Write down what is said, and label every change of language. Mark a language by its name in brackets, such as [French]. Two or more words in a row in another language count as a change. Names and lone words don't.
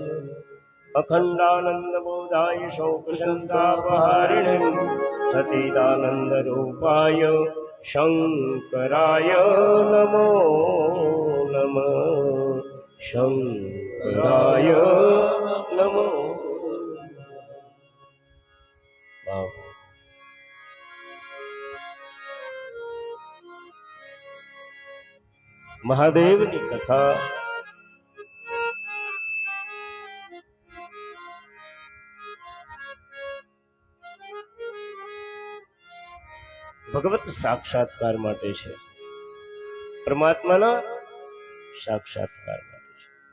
[Sanskrit] अखण्डानन्दबोधाय शोकसन्तापहारिणीं सच्चिदानन्दरूपाय शङ्कराय नमो नमः शङ्कराय नमो। [Gujarati] મહાદેવની કથા ભગવત સાક્ષાત્કાર માટે છે, પરમાત્માના સાક્ષાત્કાર માટે છે.